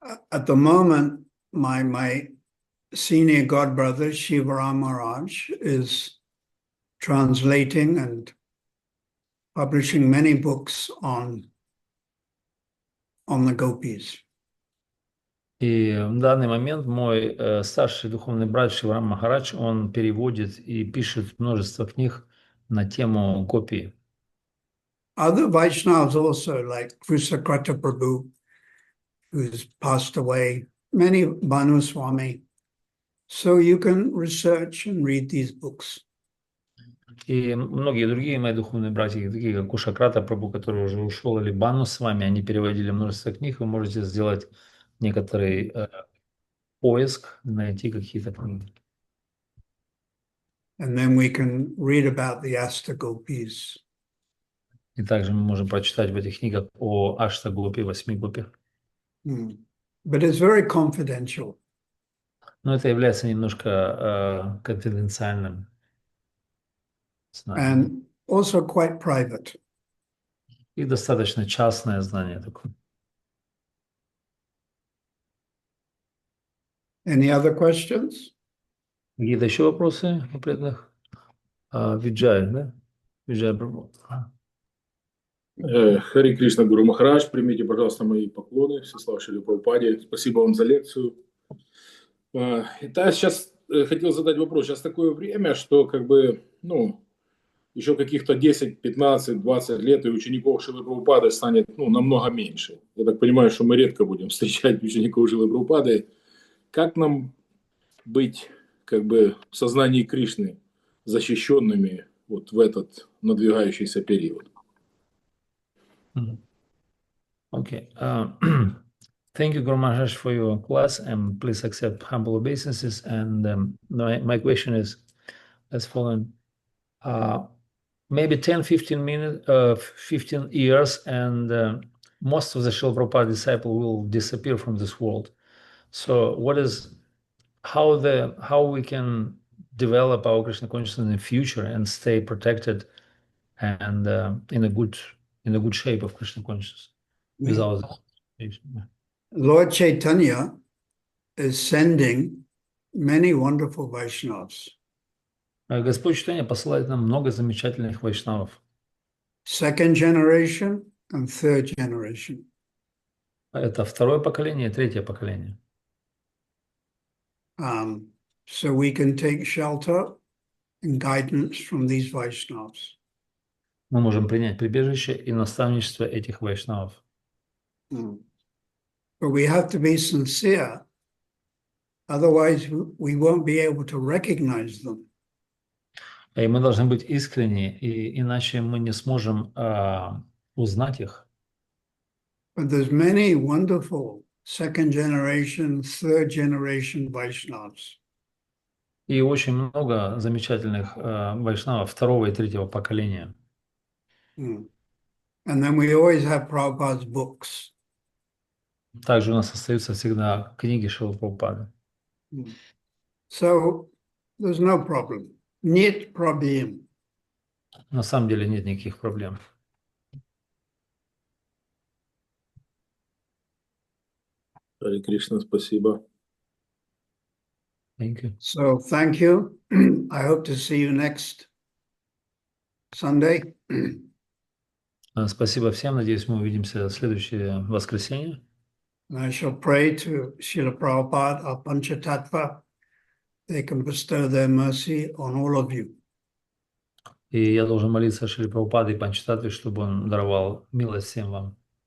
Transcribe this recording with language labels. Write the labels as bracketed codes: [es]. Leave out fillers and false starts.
[en] At the moment, my senior godbrother, Shivaram Maharaj, is translating and publishing many books on the gopis. [ru] И в данный момент мой старший духовный брат Шиварам Махарадж, он переводит и пишет множество книг на тему гопи. [en] Other Vaishnavas also, like Krisakrata Prabhu, who's passed away, many Bhanu Swami. So you can research and read these books. [ru] И многие другие мои духовные братья, такие как Кушакрата Прабху, который уже ушел, или Бану с вами, они переводили множество книг, вы можете сделать некоторый поиск, найти какие-то книги. [en] And then we can read about the Astagopis. [ru] И также мы можем прочитать в этих книгах о Аштагопе, 8 гопе. [en] But it's very confidential. [ru] Но это является немножко конфиденциальным. [en] And also quite private. [ru] И достаточно частное знание такое. [en] Any other questions? [ru] Какие-то еще вопросы у преданных? Виджай, да? Виджай Прабху. Хари Кришна Гуру Махарадж, примите, пожалуйста, мои поклоны, Всеслава Шриле Прабхупаде. Спасибо вам за лекцию. Я сейчас хотел задать вопрос. Сейчас такое время, что как бы, ну, еще каких-то 10, 15, 20 лет и учеников Шрилы Прабхупады станет, ну, намного меньше. Я так понимаю, что мы редко будем встречать учеников Шрилы Прабхупады. Как нам быть как бы в сознании Кришны защищенными вот в этот надвигающийся период? [en] Okay. Thank you, Guru Maharaj, for your class, and please accept humble obeisances. And my question is as following. Maybe 10, 15 minutes, 15 years, and most of the Srila Prabhupada disciple will disappear from this world. So how we can develop our Krishna consciousness in the future and stay protected and in a good shape of Krishna consciousness without Lord Chaitanya is sending many wonderful Vaishnavas. [ru] Господь Чайтанья посылает нам много замечательных вайшнавов. [en] Second generation and third generation. [ru] Это второе поколение и третье поколение. [en] So we can take shelter and guidance from these Vaishnavas. [ru] Мы можем принять прибежище и наставничество этих вайшнавов. [en] But we have to be sincere, otherwise we won't be able to recognize them. [ru] И мы должны быть искренни, и иначе мы не сможем узнать их. [en] But there's many wonderful second generation, third generation Vaishnavas. [ru] И очень много замечательных вайшнавов второго и третьего поколения. [en] And then we always have Prabhupada's books. [ru] Также у нас остаются всегда книги Шрилы Прабхупады. [en] So there's no problem. [ru] Нет проблем. На самом деле нет никаких проблем. Хари Кришна, спасибо. [en] Thank you. So thank you. I hope to see you next Sunday. [ru] Спасибо всем. Надеюсь, мы увидимся в следующее воскресенье. [en] And I shall pray to Srila Prabhupada, our Panchatattva. They can bestow their mercy on all of you. [ru] И я должен молиться Шриле Прабхупаде и Панчататтве, чтобы он даровал милость всем вам.